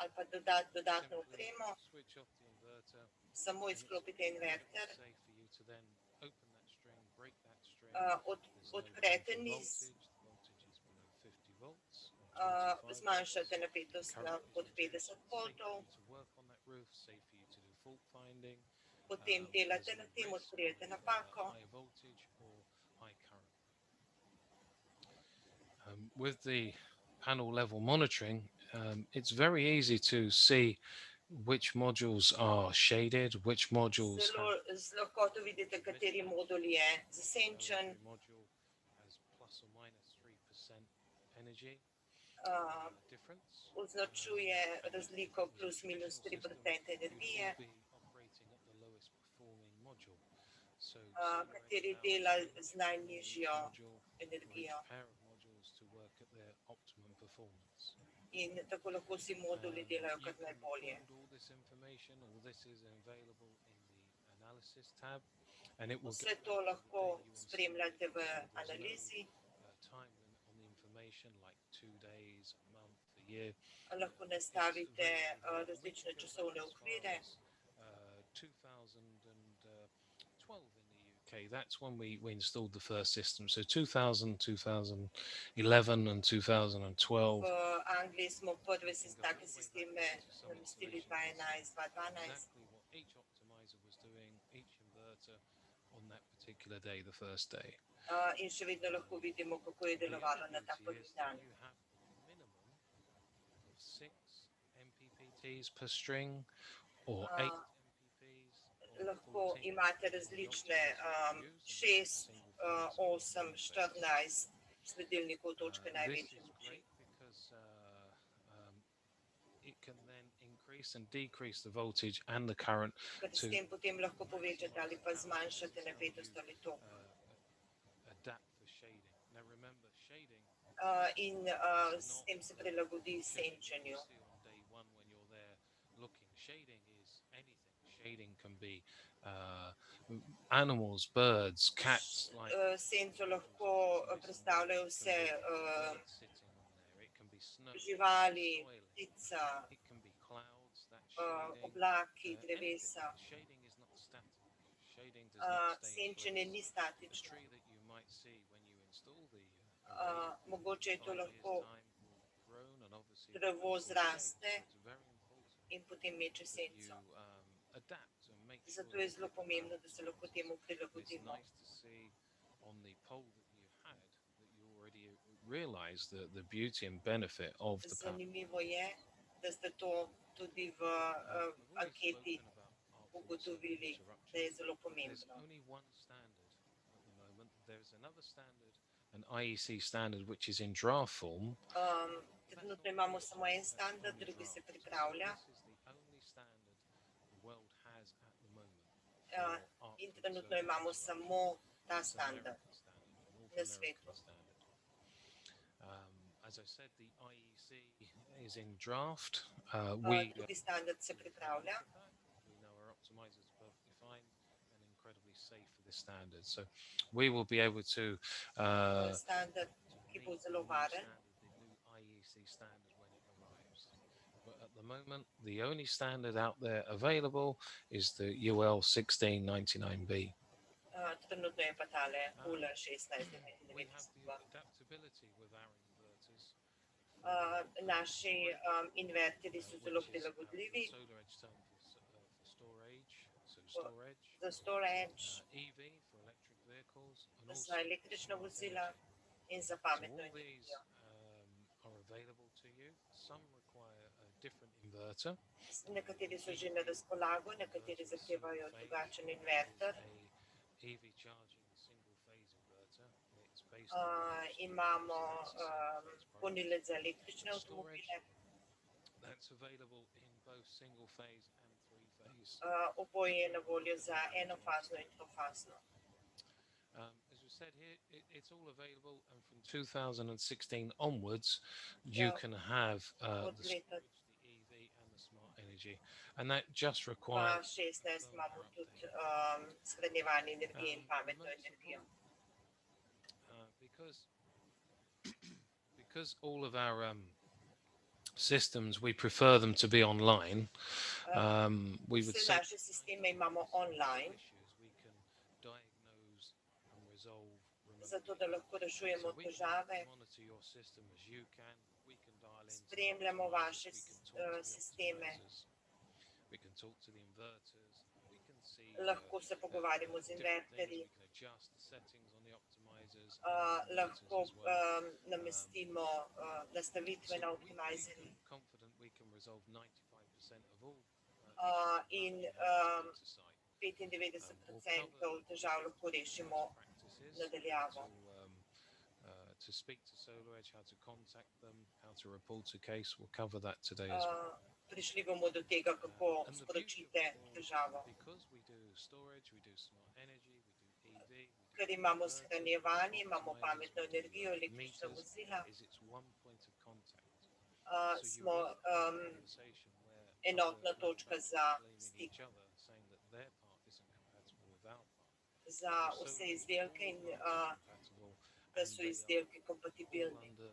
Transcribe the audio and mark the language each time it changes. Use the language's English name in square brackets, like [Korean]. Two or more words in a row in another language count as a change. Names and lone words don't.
[Slovenian] ali pa dodatno [English] simply [Slovenian] opremo, [English] switch off the inverter, [Slovenian] samo [English] and it's [Slovenian] izklopite [English] perfectly [Slovenian] inverter, [English] safe for you to then open that string, break that string. There's no [Slovenian] odprete [English] faulty [Slovenian] niz, [English] voltage. The voltage is below 50 volts or 25 volts. [Slovenian] zmanjšate napetost na [English] Current is [Slovenian] pod [English] reduced. [Slovenian] 50 [English] It's safe [Slovenian] voltov, [English] for you to work on that roof, safe for you to do fault finding. [Slovenian] potem [English] There's [Slovenian] delate [English] no [Slovenian] na tem, [English] risk [Slovenian] odkrijete [English] of [Slovenian] napako. [English] high voltage or high current. With the panel level monitoring, it's very easy to see which modules are shaded, which modules [Slovenian] Zelo [English] have [Slovenian] z lahkoto vidite, kateri modul je zasenčen, [English] every module has plus or minus 3% energy difference. [Slovenian] označuje [English] And [Slovenian] razliko [English] if it was [Slovenian] plus [English] a [Slovenian] minus [English] traditional [Slovenian] 3% [English] system, you [Slovenian] energije, [English] will be operating at the lowest performing module. So SolarEdge [Slovenian] kateri [English] allows [Slovenian] dela [English] pretty much [Slovenian] z [English] for each [Slovenian] najnižjo [English] module or each [Slovenian] energijo. [English] pair of modules to work at their optimum performance. [Slovenian] In tako lahko vsi moduli delajo [English] You [Slovenian] kar [English] can [Slovenian] najbolje. [English] record all this information. All this is available in the analysis tab, and it will [Slovenian] Vse [English] go to back to the [Slovenian] lahko [English] day you installed [Slovenian] spremljate [English] it. [Slovenian] v [English] So there's [Slovenian] analizi. [English] no time limit on the information, like 2 days, a month, a year. [Slovenian] Lahko [English] It's [Slovenian] nastavite [English] very, very good. And we [Slovenian] različne [English] can go back [Slovenian] časovne [English] as far [Slovenian] okvire. [English] as 2012 in the UK. That's when we installed the first system. So 2000, 2011 and 2012. [Slovenian] V Angliji smo prve [English] You can go take all the way back [Slovenian] sisteme [English] into some [Slovenian] namestili [English] installation and see [Slovenian] 2011, 2012. [English] exactly what each optimizer was doing, each inverter on that particular day, the first day. [Slovenian] In še vedno lahko vidimo, kako je [English] The other [Slovenian] delovalo na ta [English] beauty [Slovenian] prvi [English] is that [Slovenian] dan. [English] you have a minimum of 6 MPPTs per string, or 8 MPPs, or [Slovenian] Lahko [English] 14. [Slovenian] imate [English] The [Slovenian] različne [English] optimizer you use, and this is a [Slovenian] 6, [English] single phase or [Slovenian] 8, [English] dual phase. [Slovenian] 14 sledilnikov točke [English] This [Slovenian] največje [English] is [Slovenian] moči. [English] great because it can then increase and decrease the voltage and the current [Slovenian] Ker s [English] to [Slovenian] tem potem lahko povečate [English] maximize [Slovenian] ali [English] the [Slovenian] pa [English] power [Slovenian] zmanjšate [English] efficiency, or [Slovenian] napetost [English] you [Slovenian] ali tok. [English] adapt for shading. Now remember, shading [Slovenian] In [English] is [Slovenian] s [English] not [Slovenian] tem se [English] the [Slovenian] prilagodi [English] shading that you [Slovenian] senčenju. [English] see on day one when you're there looking. Shading is anything. Shading can be animals, birds, cats, like [Slovenian] Senco lahko [English] so it's [Slovenian] predstavljajo [English] birds. It [Slovenian] vse [English] can be birds sitting on there. It can be snow. It can be [Slovenian] živali, [English] soil. [Slovenian] ptica, [English] It can be clouds. That's shading. [Slovenian] oblaki, [English] Anything. [Slovenian] drevesa. [English] Shading is not static. Shading does not stay in [Slovenian] Senčenje [English] place. [Slovenian] ni [English] The [Slovenian] statično. [English] tree that you might see when you install the array [Slovenian] Mogoče je to [English] in 5 years' [Slovenian] lahko [English] time will grown and obviously [Slovenian] drevo [English] reduce the shade. [Slovenian] zraste [English] So it's very important [Slovenian] in potem meče [English] that [Slovenian] senco. [English] you adapt and make sure [Slovenian] Zato je [English] you [Slovenian] zelo [English] hit the [Slovenian] pomembno, da [English] balance [Slovenian] se lahko [English] points. [Slovenian] temu [English] And it's [Slovenian] prilagodimo. [English] nice to see on the poll that you had that you already realized the beauty and benefit of the panel. [Slovenian] Zanimivo je, da ste to tudi v [English] I've already [Slovenian] anketi [English] spoken about artful circuit [Slovenian] ugotovili, da je [English] interruption. [Slovenian] zelo [English] There's [Slovenian] pomembno. [English] only one standard at the moment. There's another standard, an IEC standard, which is in draft form. That's not [Slovenian] Trenutno imamo [English] finished [Slovenian] samo [English] yet. [Slovenian] en [English] That's [Slovenian] standard, [English] only [Slovenian] drugi se [English] draft. So [Slovenian] pripravlja. [English] this is the only standard the world has at the moment for [Slovenian] In [English] artful [Slovenian] trenutno [English] circuit [Slovenian] imamo [English] interruption. [Slovenian] samo ta [English] It's an [Slovenian] standard [English] American standard, a North [Slovenian] na [English] American [Slovenian] svetu. [English] standard. As I said, the IEC is in draft. [Slovenian] Drugi standard se [English] we've had a [Slovenian] pripravlja. [English] look at that. We know our optimizer is perfectly fine and incredibly safe for this standard. So we will be able to [Slovenian] Standard, ki bo [English] meet the [Slovenian] zelo [English] new [Slovenian] varen. [English] standard, the new IEC standard when it arrives. But at the moment, the only standard out there available is the UL 1699B. [Slovenian] Trenutno je pa tale UL [English] We have the [Slovenian] 1699. [English] adaptability with our inverters. [Slovenian] Naši inverterji so zelo [English] Which is the [Slovenian] prilagodljivi. [English] SolarEdge term for storage, so storage, [Slovenian] Za SolarEdge, [English] EV for electric vehicles, and [Slovenian] za [English] also [Slovenian] električna [English] smart [Slovenian] vozila [English] energy. [Slovenian] in za [English] So [Slovenian] pametno [English] all these [Slovenian] energijo. [English] are available to you. Some require a different inverter. [Slovenian] Nekateri so že na razpolago, nekateri zahtevajo drugačen inverter. [English] Is a EV charging single phase inverter. It's based on [Slovenian] Imamo [English] storage [Slovenian] polnilec za električne [English] storage [Slovenian] avtomobile. [English] that's available in both single phase and three phase. [Slovenian] Oboje je na voljo za enofazno in trofazno. [English] As we said here, it's all available, and from 2016 onwards, you can have the storage, the EV, and the smart energy, and that just requires [Slovenian] 2016 imamo tudi shranjevanje energije in pametno energijo. [English] Because all of our systems, we prefer them to be online. We would [Slovenian] Vse [English] say [Slovenian] naše sisteme imamo online, [English] issues we can diagnose and resolve remotely. [Slovenian] zato da lahko rešujemo [English] So we can [Slovenian] težave. [English] monitor your system as you can. We can dial in. [Slovenian] Spremljamo vaše sisteme. [English] We can talk to the inverters. We can see. [Slovenian] Lahko se pogovarjamo z inverterji. [English] We can adjust the settings on the optimizers. [Slovenian] Lahko namestimo nastavitve na optimizerjih. [English] Confident we can resolve 95% of all. [Slovenian] In 95% težav lahko rešimo nadaljavo. [English] To speak to SolarEdge, how to contact them, how to report a case. We'll cover that today as well. [Slovenian] Prišli bomo do tega, kako sporočite težavo. [English] Because we do storage, we do smart energy, we do EV, [Slovenian] Ker imamo shranjevanje, imamo pametno energijo, električna vozila, smo enotna točka za stik za vse izdelke in da so izdelki kompatibilni.